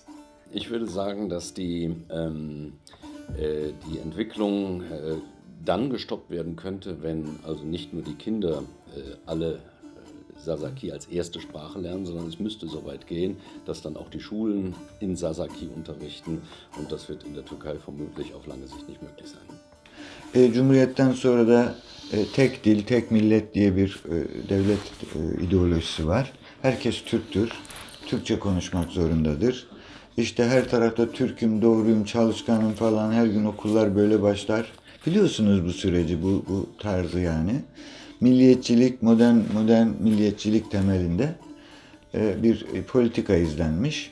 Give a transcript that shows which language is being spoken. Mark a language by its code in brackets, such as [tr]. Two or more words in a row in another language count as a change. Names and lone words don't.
[de] Ich würde sagen, dass die Entwicklung dann gestoppt werden könnte, wenn also nicht nur die Kinder alle Sasaki als erste Sprache lernen, sondern es müsste so weit gehen, dass dann auch die Schulen in Sasaki unterrichten, und das wird in der Türkei vermutlich auf lange Sicht nicht möglich sein. [tr] Cumhuriyetten sonra da tek dil, tek millet diye bir devlet ideolojisi var. Herkes Türktür, Türkçe konuşmak zorundadır. İşte her tarafta Türk'üm, doğruyum, çalışkanım falan, her gün okullar böyle başlar. Biliyorsunuz bu süreci, bu tarzı yani. Milliyetçilik, modern milliyetçilik temelinde bir politika izlenmiş.